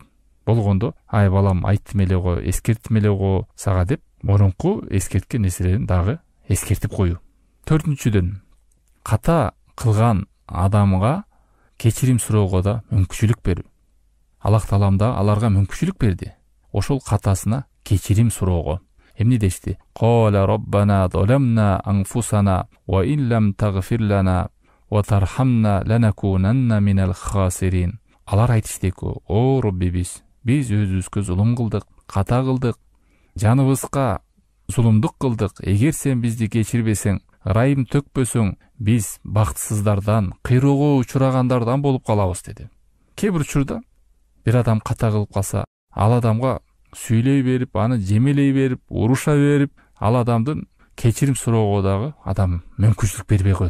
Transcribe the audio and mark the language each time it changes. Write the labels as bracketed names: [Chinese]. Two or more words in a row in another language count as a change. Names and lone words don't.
[Kyrgyz] Болгондо: "Ай балам, айттым эле го, эскерттим эле го сага" деп мурунку эскерткен нерселерин дагы эскертип коюу. Төртүнчүдөн, ката кылган адамга кечирим суроого да мүмкүнчүлүк берүү. Аллах Таалам да аларга мүмкүнчүлүк берди. Ошол катасына кечирим суроого. Эмне дешти? [Arabic] قالا ربنا ظلمنا أنفسنا وإن لم تغفر لنا وترحمنا لنكونن من الخاسرين. [Kyrgyz] Алар айтыштык: "О Роббибиз, биз өзүбүзгө зулум кылдык, ката кылдык, жаныбызга зулумдук кылдык. Эгер сен бизди кечирбесең, ырайым төкпөсөң, биз бактысыздардан, кыйроого учурагандардан болуп калабыз" деди. Кээ бир учурда бир адам ката кылып калса, ал адамга сүйлөй берип, аны жемелей берип, уруша берип, ал адамдын кечирим суроого дагы адам мүмкүнчүлүк бербей коет.